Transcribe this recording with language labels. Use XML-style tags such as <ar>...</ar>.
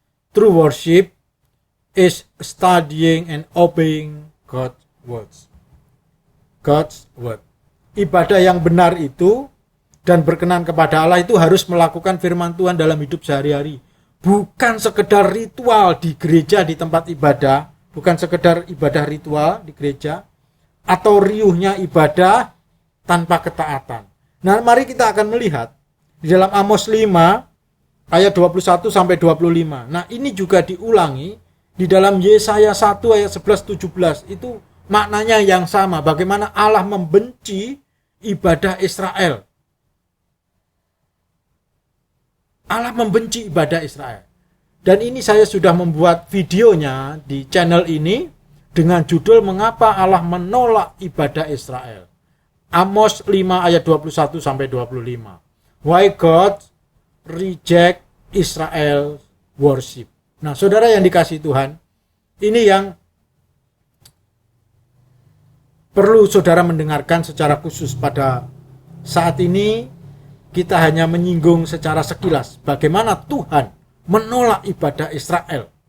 <en>True worship is studying and obeying God's words. God's word.</en> <id>Ibadah yang benar itu dan berkenan kepada Allah itu harus melakukan firman Tuhan dalam hidup sehari-hari. Bukan sekedar ritual di gereja, di tempat ibadah, bukan sekedar ibadah ritual di gereja, atau riuhnya ibadah tanpa ketaatan. Nah, mari kita akan melihat di dalam Amos 5 ayat 21 sampai 25. Nah, ini juga diulangi di dalam Yesaya 1 ayat 11-17. Itu maknanya yang sama, bagaimana Allah membenci ibadah Israel. Allah membenci ibadah Israel. Dan ini saya sudah membuat videonya di channel ini dengan judul Mengapa Allah Menolak Ibadah Israel. Amos 5 ayat 21 sampai 25.</id> <en>Why God reject Israel worship.</en> <id>Nah, saudara yang dikasihi Tuhan, ini yang perlu saudara mendengarkan secara khusus pada saat ini. Kita hanya menyinggung secara sekilas bagaimana Tuhan menolak ibadah Israel.</id>